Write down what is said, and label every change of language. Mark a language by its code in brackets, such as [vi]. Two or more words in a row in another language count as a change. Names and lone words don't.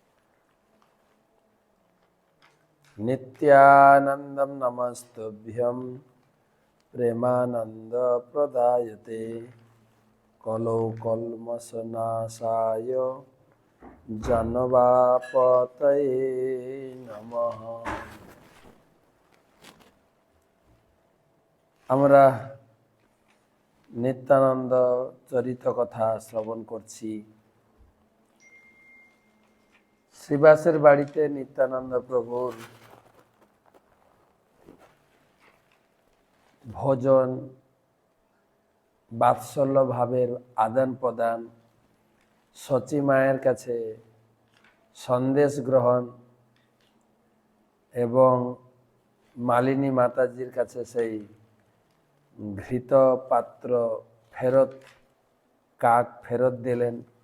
[sa] नित्यानंदं नमस्तुभ्यं प्रेमानंद प्रदायते कलौ कल्मषनाशाय जन्मवापतये नमः। [bn] আমরা নিত্যানন্দ চরিত কথা শ্রবণ করছি। শ্রীবাসের বাড়িতে নিত্যানন্দ প্রভুর ভোজন, বাৎসল্য ভাবের আদান প্রদান, সচী মায়ের কাছে সন্দেশ গ্রহণ এবং মালিনী মাতাজির কাছে সেই ঘৃত পাত্র ফেরত, কাক ফেরত দিলেন।